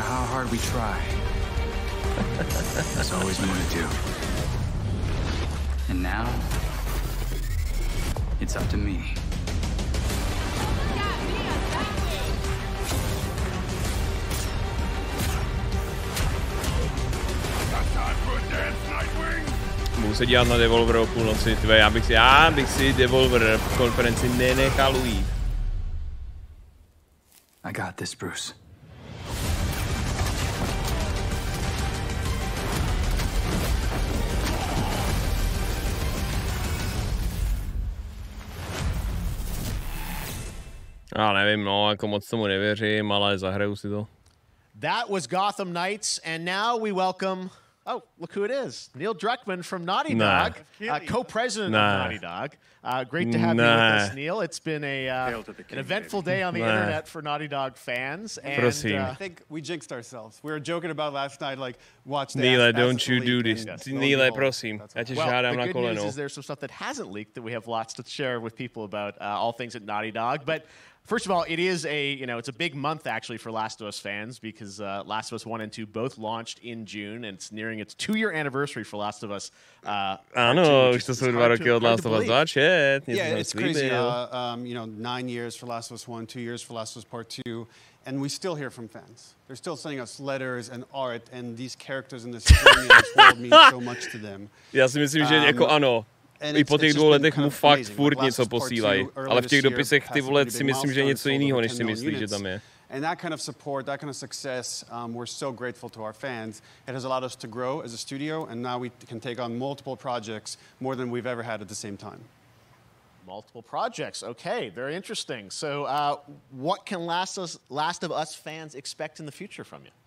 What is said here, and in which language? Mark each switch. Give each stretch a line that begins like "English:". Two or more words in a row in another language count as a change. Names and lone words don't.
English: hard we try. That's all we want to do. And now, it's up to me.
Czech: Můžu se dělat na Devolver o půlnoci, tvé, já bych si Devolver v konferenci nenechal ujít.
English: I got this, Bruce.
Czech: Já nevím, no, jako moc tomu nevěřím, ale zahraju si to.
English: That was Gotham Knights, and now we welcome... Oh, look who it is. Neil Druckmann from Naughty Dog, co-president of Naughty Dog. Great to have you with us, Neil. It's been an eventful day on the internet for Naughty Dog fans. And I think we jinxed ourselves. We were joking about last night, like, watch the Neil, don't you do this. Neil,
Czech: prosím. Já tě žádám na koleno.
English: The good news is there's some stuff that hasn't leaked that we have lots to share with people about all things at Naughty Dog. But first of all, it is it's a big month actually for Last of Us fans because Last of Us 1 and 2 both launched in June, and it's nearing its 2-year anniversary for Last of Us.
Czech: Ano, už to jsou 2 roky od Last of Us 2,
English: Yeah, it's crazy. 9 years for Last of Us 1, 2 years for Last of Us Part 2, and we still hear from fans. They're still sending us letters and art, and these characters in this game and this world mean so much to them.
Czech: Já si myslím, že jako ano. I po těch 2 letech mu fakt furt něco posílají. Ale v těch dopisech ty vole si myslím, že něco jiného, než si myslíš, že tam je.
English: And that kind of support, that kind of success, we're so grateful to our fans. It has allowed us to grow as a studio, and now we can take on multiple projects, more than we've ever had at the same time. Multiple projects. Okay, very interesting. So what can Last of Us fans expect in the future from you?